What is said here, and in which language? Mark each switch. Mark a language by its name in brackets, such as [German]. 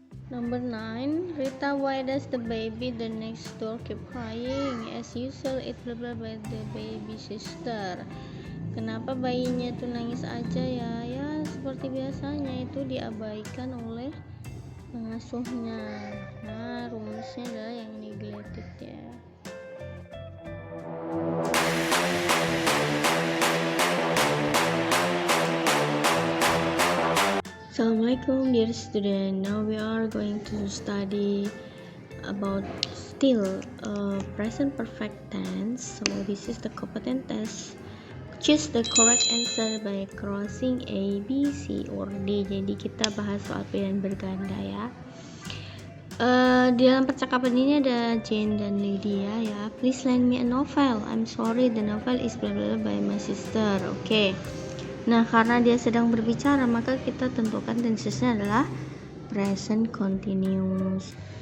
[English] Number 9, Rita, why does the baby the next door keep crying? As usual, it blah blah by the baby sister. [Indonesian] Kenapa bayinya tuh nangis aja ya? Ya seperti biasanya itu diabaikan oleh pengasuhnya. Nah, rumusnya adalah yang neglected ya. [English] Assalamualaikum dear student. Now we are going to study about still present perfect tense. So this is the competent test. Choose the correct answer by crossing A, B, C, or D. [Indonesian] Jadi kita bahas soal pilihan berganda ya. Di dalam percakapan ini ada Jane dan Lydia ya. [English] Please lend me a novel. I'm sorry, the novel is blah blah by my sister. [Indonesian] Oke. Nah, karena dia sedang berbicara, maka kita tentukan tensesnya adalah present continuous.